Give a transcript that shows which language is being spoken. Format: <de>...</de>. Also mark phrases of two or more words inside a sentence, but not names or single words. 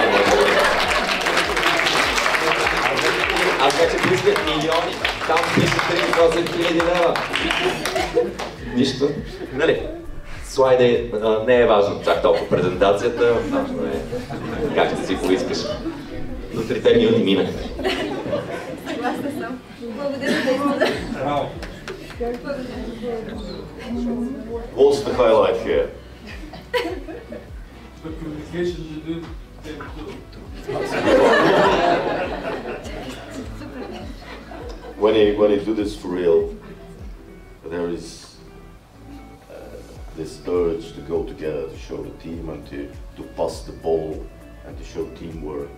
<bg>Аз вече поисках милиони, там пише 38 хиляди лева. Нищо, нали? Слайда не е важно чак толкова презентацията, важно е как ще си поискаш. До 3 минути минаха. Съгласна съм. Благодаря за Браво.</bg> <en>What's the highlight here? The communication between them two. When you do this for real, there is this urge to go together, to show the team and to pass the ball and to show teamwork.</en>